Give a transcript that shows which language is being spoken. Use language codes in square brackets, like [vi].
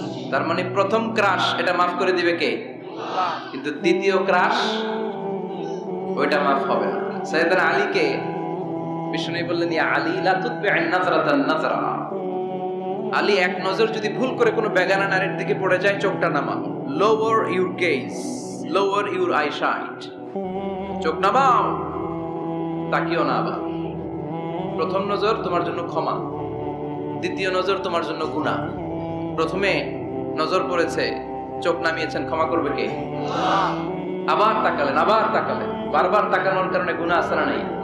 [bn] তার মানে প্রথম ক্রাশ এটা মাফ করে দিবে কে? আল্লাহ। কিন্তু দ্বিতীয় ক্রাশ ওইটা মাফ হবে না। সাইয়েদনা আলীকে বিষ্ণু বললেন, [ar] ইয়া আলী লা তুতবি'ন নাযরাতান নাযরা। [bn] আলী, এক নজর যদি ভুল করে কোনো বেগানা নারীর দিকে পড়ে যায়, চোখটা নামাও। [en] lower your gaze, lower your eyesight. [bn] চোখ নামাও, তাকিও না আবার। প্রথম নজর তোমার জন্য ক্ষমা, দ্বিতীয় নজর তোমার জন্য গুনাহ। প্রথমে নজর পড়েছে, চোখ নামিয়েছেন, ক্ষমা করবে কে? আবার তাকালেন, আবার তাকালেন, বারবার তাকানোর কারণে গুনাহ আছে না নাই?